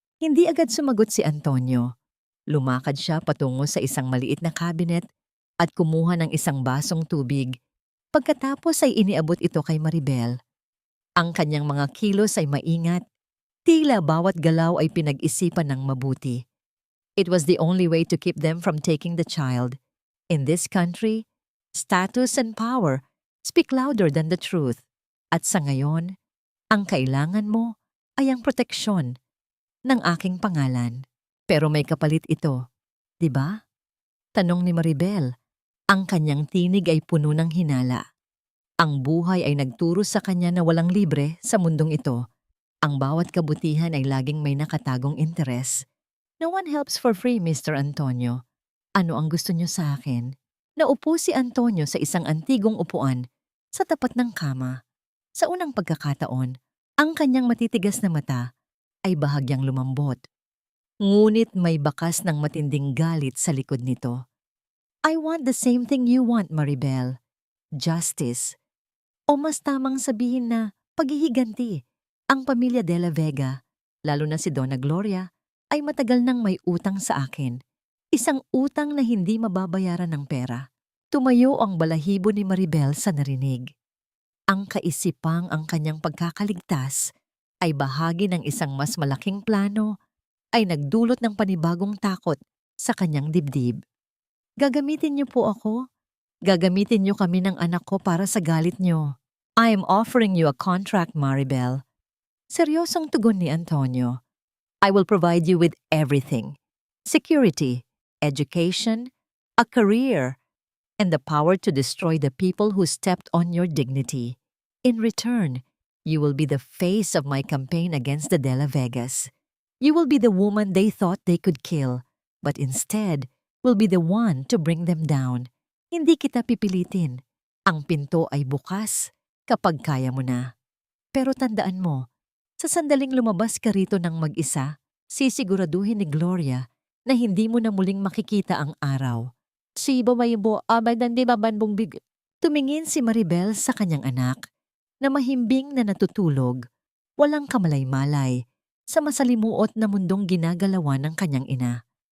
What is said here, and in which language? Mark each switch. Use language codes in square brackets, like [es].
[tl] Hindi agad sumagot si Antonio. Lumakad siya patungo sa isang maliit na cabinet at kumuha ng isang basong tubig. Pagkatapos ay iniabot ito kay Maribel. Ang kanyang mga kilos ay maingat. Tila bawat galaw ay pinag-isipan ng mabuti. [en] It was the only way to keep them from taking the child. In this country, status and power speak louder than the truth. [tl] At sa ngayon, ang kailangan mo ay ang proteksyon ng aking pangalan. Pero may kapalit ito, di ba? Tanong ni Maribel. Ang kanyang tinig ay puno ng hinala. Ang buhay ay nagturo sa kanya na walang libre sa mundong ito. Ang bawat kabutihan ay laging may nakatagong interes. [en] No one helps for free, Mr. Antonio. [tl] Ano ang gusto niyo sa akin? Naupo si Antonio sa isang antigong upuan sa tapat ng kama. Sa unang pagkakataon, ang kanyang matitigas na mata ay bahagyang lumambot. Ngunit may bakas ng matinding galit sa likod nito. [en] I want the same thing you want, Maribel. Justice. [tl] O mas tamang sabihin na paghihiganti. Ang pamilya de la Vega, lalo na si Donna Gloria, ay matagal nang may utang sa akin. Isang utang na hindi mababayaran ng pera. Tumayo ang balahibo ni Maribel sa narinig. Ang kaisipang ang kanyang pagkakaligtas ay bahagi ng isang mas malaking plano ay nagdulot ng panibagong takot sa kanyang dibdib. Gagamitin niyo po ako? Gagamitin niyo kami ng anak ko para sa galit niyo. [en] I am offering you a contract, Maribel. [tl] Seryosong tugon ni Antonio. [en] I will provide you with everything. Security, education, a career, and the power to destroy the people who stepped on your dignity. In return, you will be the face of my campaign against the De La Vegas. You will be the woman they thought they could kill, but instead will be the one to bring them down. [tl] Hindi kita pipilitin. Ang pinto ay bukas kapag kaya mo na. Pero tandaan mo, sa sandaling lumabas ka rito ng mag-isa, sisiguraduhin ni Gloria na hindi mo na muling makikita ang araw. Si babaybo, abadan di babanbong big. Tumingin si Maribel sa kanyang anak, na mahimbing na natutulog, walang kamalay-malay, sa masalimuot na mundong ginagalawan ng kanyang ina.